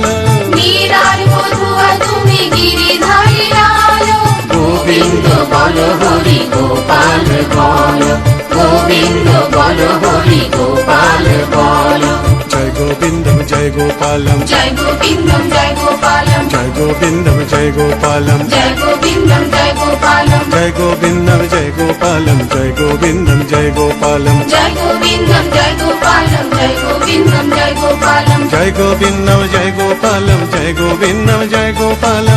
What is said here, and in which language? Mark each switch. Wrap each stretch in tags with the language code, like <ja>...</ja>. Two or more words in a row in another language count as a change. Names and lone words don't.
<bn>মীরার বধুয়া তুমি গিরিধারী লাল, গোবিন্দ বল হরি গোপাল বলো, গোবিন্দ বল হরি গোপাল বলো। জয় গোবিন্দম জয় গোপালম, জয় গোবিন্দম জয় গোপালম, জয় গোবিন্দম জয় গোপালম, জয় গোবিন্দম জয় গোপালম। గోపాలం</bn> <te>జయ గోవిందం జయ గోపాలం జయ గోవిందం జయ గోపాలం జయ గోవిందం జయ గోపాలం జయ గోవిందం జయ గోపాలం జయ గోవిందం జయ గోపాలం జయ గోవిందం జయ గోపాలం</te>